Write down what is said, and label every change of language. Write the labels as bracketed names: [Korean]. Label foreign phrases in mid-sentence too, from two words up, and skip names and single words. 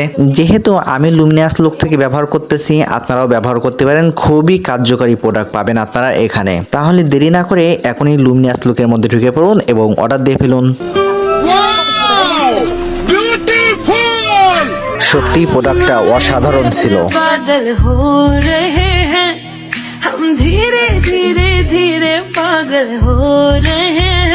[Bangla] যেহেতু আমি লুমিনাস লুক থেকে ব্যবহার করতেছি, আপনারাও ব্যবহার করতে পারেন। খুবই কার্যকারী প্রোডাক্ট পাবেন আপনারা এখানে। তাহলে দেরি না করে এখনই লুমিনাস লুকের মধ্যে ঢুকে পড়ুন এবং অর্ডার দিয়ে ফেলুন। সত্যি প্রোডাক্টটা অসাধারণ ছিল। [Hindi] पागल हो रहे हैं हम धीरे धीरे धीरे पागल हो रहे